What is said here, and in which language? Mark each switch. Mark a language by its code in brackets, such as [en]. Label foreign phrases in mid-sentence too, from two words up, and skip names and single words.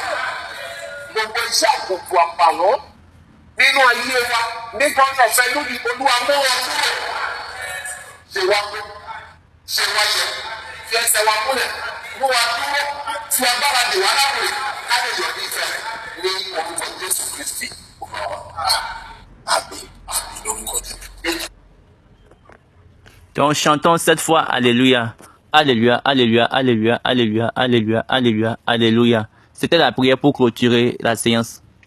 [yo] Gbogbo iṣẹ́ àbùkù àpàwọ́n nínú ayé wa nípa orí ọ̀fẹ́ lórí Olúwa mú wọn kúrò. Ṣé wá pé ṣé wá yẹ fi ẹsẹ̀ wa múlẹ̀ mú wa dúró tí agbára dè wá láwùrè káyọ̀ yọ̀ ní ìfẹ́ ní orúkọ Jésù Kristi ọba wa. Àmín àmín lórúkọ Jésù. [fr] Donc chantons cette fois Alléluia. Alléluia, Alléluia, Alléluia, Alléluia, Alléluia, Alléluia, Alléluia. C'était la prière pour clôturer la séance.